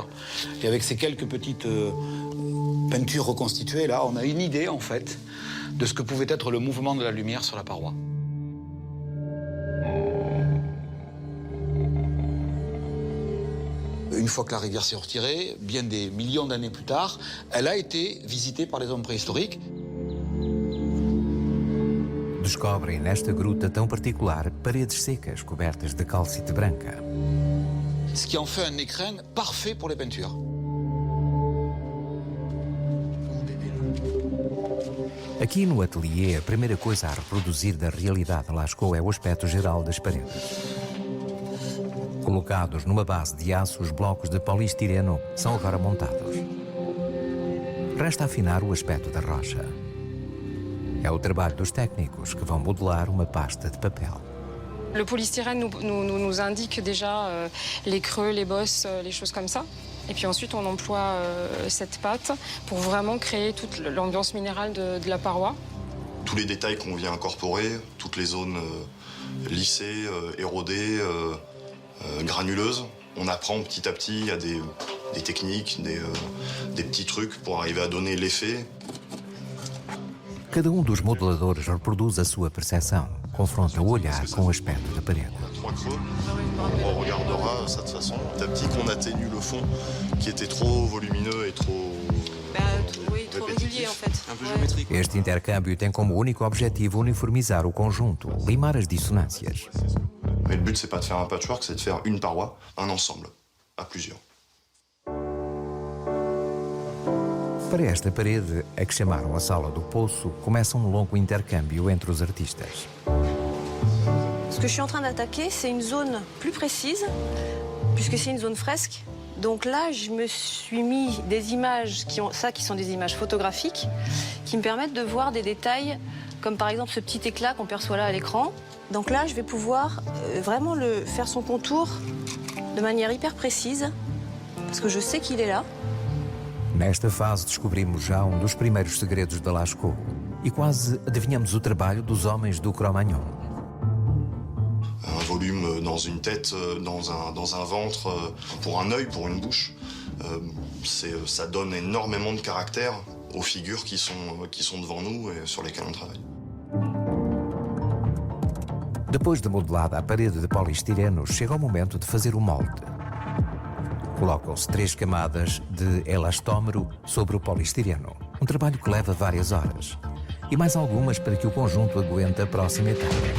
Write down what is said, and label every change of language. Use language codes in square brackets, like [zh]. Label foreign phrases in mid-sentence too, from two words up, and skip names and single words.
[fr] Et avec ces quelques petites peintures reconstituées, là, on a une idée, en fait, de ce que pouvait être le mouvement de la lumière sur la paroi. Une fois que la rivière s'est retirée, bien des millions d'années plus tard, elle a été visitée par les hommes préhistoriques. [pt] Descobrem nesta gruta tão particular paredes secas cobertas de calcite branca. [fr] Ce qui en fait un écrin parfait pour les peintures. [pt] Aqui no ateliê, a primeira coisa a reproduzir da realidade de Lascaux é o aspecto geral das paredes. Colocados numa base de aço, os blocos de poliestireno são agora montados. Resta afinar o aspecto da rocha. É o trabalho dos técnicos que vão modelar uma pasta de papel. [fr] Le polystyrène nous indique déjà les creux, les bosses, les choses comme ça. Et puis ensuite, on emploie cette pâte pour vraiment créer toute l'ambiance minérale de la paroi. Tous les détails qu'on vient incorporer, toutes les zones lissées, érodées, granuleuses, on apprend petit à petit, il y a des techniques, des petits trucs pour arriver à donner l'effet. [pt] Cada dos modeladores reproduz a sua percepção, confronta o olhar com o aspecto da parede. [fr] On regardera ça de façon petit à petit qu'on atténue le fond qui était trop volumineux et trop... Oui, trop régulier en fait. Un peu géométrique. [pt] Este intercâmbio tem como único objetivo uniformizar o conjunto, limar as dissonâncias. [fr] Mais le but, c'est pas de faire un patchwork, c'est de faire une paroi, un ensemble, à plusieurs. [pt] Para esta parede, a que chamaram a Sala do Poço, começa longo intercâmbio entre os artistas. [fr] Ce que je suis en train d'attaquer, c'est une zone plus précise, puisque c'est une zone fresque. Donc là, je me suis mis des images qui sont des images photographiques qui me permettent de voir des détails comme par exemple ce petit éclat qu'on perçoit là à l'écran. Donc là, je vais pouvoir vraiment faire son contour de manière hyper précise parce que je sais qu'il est là. [pt] Nesta fase descobrimos já dos primeiros segredos da Lascaux e quase adivinhamos o trabalho dos homens do Cro-Magnon. [fr] Un volume dans une tête, dans un ventre, pour un œil, pour une bouche, ça donne énormément de caractère aux figures qui sont devant nous et sur lesquelles on travaille. [pt] Depois de modelada a parede de poliestireno, chega o momento de fazer o molde. Colocam-se 3 camadas de elastómero sobre o poliestireno, um trabalho que leva várias horas, e mais algumas para que o conjunto aguente a próxima etapa.